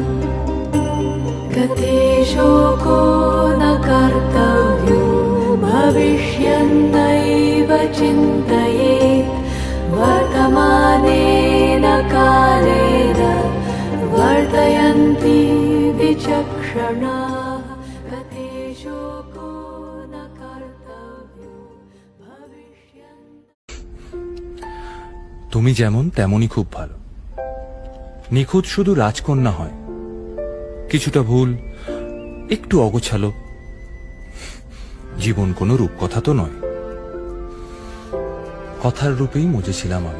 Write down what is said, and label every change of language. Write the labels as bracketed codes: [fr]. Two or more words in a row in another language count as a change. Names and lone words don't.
[sa] गते शोको न कर्तव्यो भविष्यन्नैव चिन्तयेत् वर्तमानेन कालेन वर्तयन्ति विचक्षणाः। गते शोको न कर्तव्यो भविष्यन्ति। [bn] তুমি যেমন তেমনই খুব ভালো। নিখুঁত শুধু রাজকন্যা হয়, কিছুটা ভুল, একটু অগোছালো। জীবন কোনো রূপকথা তো নয়। কথার রূপেই মজেছিলাম আমি।